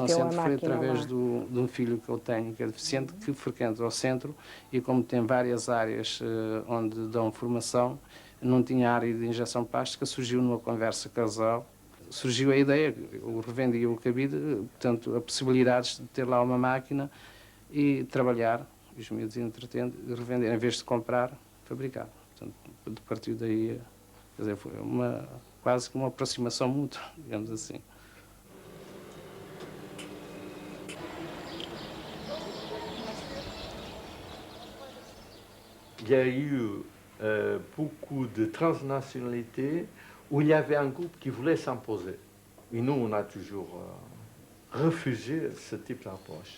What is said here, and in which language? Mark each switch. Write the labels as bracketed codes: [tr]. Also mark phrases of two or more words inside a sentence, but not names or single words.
[pt] A ligação ao centro foi através de um filho que eu tenho, que é deficiente, que frequenta o centro e como tem várias áreas onde dão formação, não tinha área de injeção plástica, surgiu numa conversa casal, surgiu a ideia, eu revendia o cabide, portanto, a possibilidade de ter lá uma máquina e trabalhar, os miúdos entretendo, revender, em vez de comprar, fabricar. Portanto, a partir daí, quer dizer, foi quase que uma aproximação mútua, digamos assim. [fr] Il y a eu beaucoup de transnationalités où il y avait un groupe qui voulait s'imposer. Et nous, on a toujours refusé ce type d'approche.